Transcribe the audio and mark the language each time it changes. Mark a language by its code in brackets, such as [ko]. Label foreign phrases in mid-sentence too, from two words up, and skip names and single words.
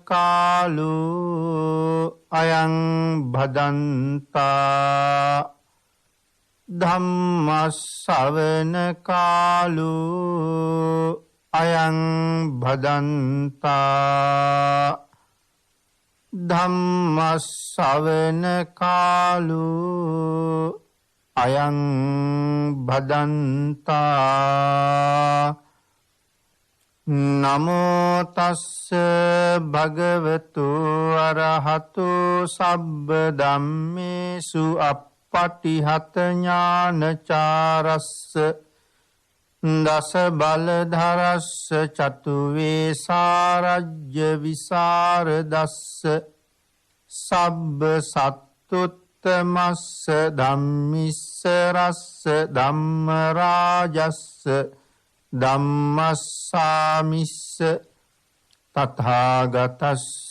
[pi] කාලෝ අයං භදන්තා ධම්ම ශ්‍රවණ කාලෝ අයං භදන්තා ධම්ම ශ්‍රවණ කාලෝ අයං භදන්තා නමෝ තස්ස භගවතු අරහතු සබ්බ ධම්මේසු අප්පටිහත ඥානචාරස්ස දස බලධරස්ස චතු වේසාරජ්‍ය විසරදස්ස සබ්බ සත්තුත්තමස්ස ධම්මිස්ස රස්ස ධම්ම රාජස්ස ධම්මස්සාමිස්ස තථාගතස්ස